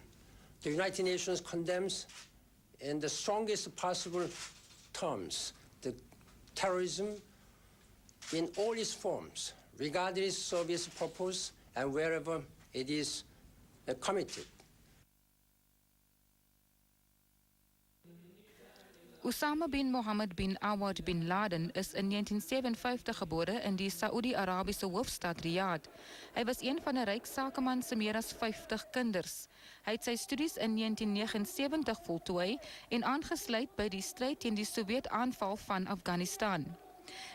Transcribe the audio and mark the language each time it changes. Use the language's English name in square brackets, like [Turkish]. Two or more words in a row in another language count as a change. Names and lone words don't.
[English] The United Nations condemns in the strongest possible terms the terrorism in all its forms, regardless of its purpose and wherever it is committed. [Afrikaans] Osama bin Mohammed bin Awad bin Laden is in 1957 gebore in die Saoedi-Arabiese hoofstad Riyadh. Hy was een van 'n ryk sakeman se meer as 50 kinders. Hy het sy studies in 1979 voltooi en aangesluit by die stryd teen die Sowjet-aanval van Afghanistan.